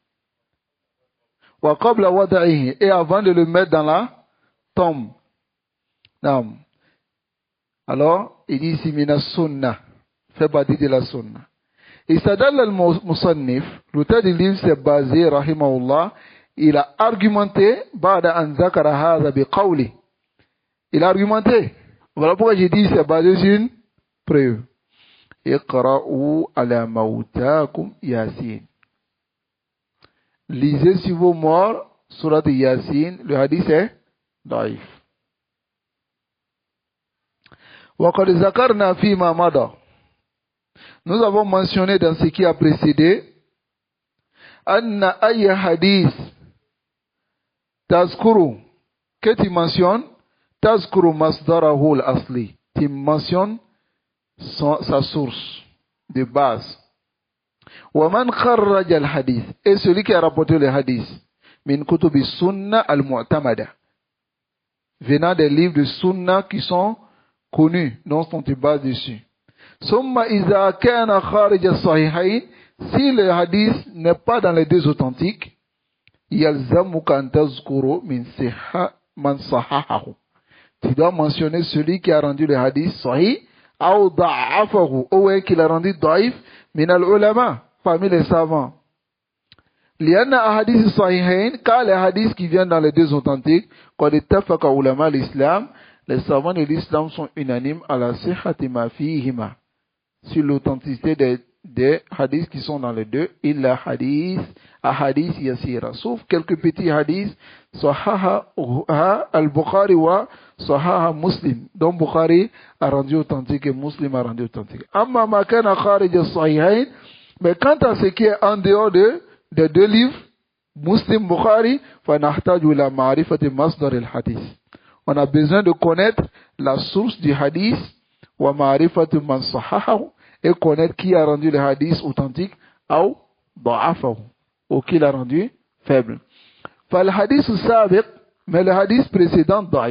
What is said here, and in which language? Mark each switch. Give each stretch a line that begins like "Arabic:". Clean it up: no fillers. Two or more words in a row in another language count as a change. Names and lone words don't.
Arabic: وقبل وضعه,
French: et avant de le mettre dans la tombe. Non. Alors, il dit ici,
Arabic: من السنة,
French: fait partie de la sunna. Et
Arabic: استدل المصنف,
French: l'auteur du livre s'est basé, rahimahullah, il a argumenté,
Arabic: بعد أن ذكر هذا بقوله.
French: Il a argumenté. Voilà pourquoi j'ai dit, c'est basé sur une preuve.
Arabic: اقرؤوا على موتاكم يس.
French: Lisez sur vos morts, surat Yasin, le hadith est daif.
Arabic: وقد ذكرنا فيما مضى.
French: Nous avons mentionné dans ce qui a précédé,
Arabic: أن أي حديث تذكره,
French: que tu mentionnes,
Arabic: تذكر مصدره الأصلي.
French: Tu mentionnes sa source de base.
Arabic: ومن خرج الحديث,
French: et celui qui a rapporté le hadith,
Arabic: من كتب السنة المعتمدة,
French: venant des livres de sunna qui sont connus, dont on te base dessus.
Arabic: ثم إذا كان خارج الصحيحين,
French: si le hadith n'est pas dans les deux authentiques,
Arabic: يلزمك أن تذكر من صحة من صححه.
French: Tu dois mentionner celui qui a rendu le hadith sahih, ou da'afahu, ou qui l'a rendu daif,
Arabic: من العلماء,
French: parmi les savants.
Arabic: لأن أحاديث الصحيحين,
French: car les hadiths qui viennent dans les deux authentiques,
Arabic: قد اتفق علماء الإسلام,
French: les savants de l'islam sont unanimes à la
Arabic: صحة ما فيهما,
French: sur l'authenticité des hadiths qui sont dans les deux,
Arabic: إلا أحاديث يسيرة,
French: sauf quelques petits hadiths,
Arabic: صحح البخاري وصحح مسلم,
French: dont Bukhari a rendu authentique et Muslim a rendu authentique.
Arabic: أما ما كان خارج الصحيحين,
French: mais quant à ce qui est en dehors des deux livres,
Arabic: مسلم، البخاري، فنحتاج إلى معرفة مصدر الحديث.
French: On a besoin de connaître la source du hadith,
Arabic: ومعرفة من صححه,
French: et connaître qui a rendu le hadith authentique, ou da'afahu, ou qui l'a rendu faible. Fa le hadith sabiq, mais le hadith précédent da'if.